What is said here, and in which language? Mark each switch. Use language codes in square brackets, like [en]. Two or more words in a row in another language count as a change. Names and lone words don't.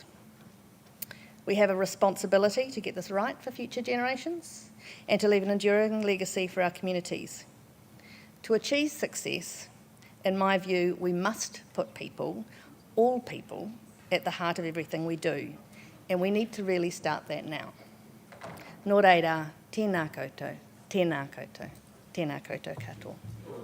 [en] We have a responsibility to get this right for future generations and to leave an enduring legacy for our communities. To achieve success, in my view, we must put people, all people, at the heart of everything we do, and we need to really start that now. [mi] Nō reira, tēnā koutou, tēnā koutou, tēnā koutou katoa.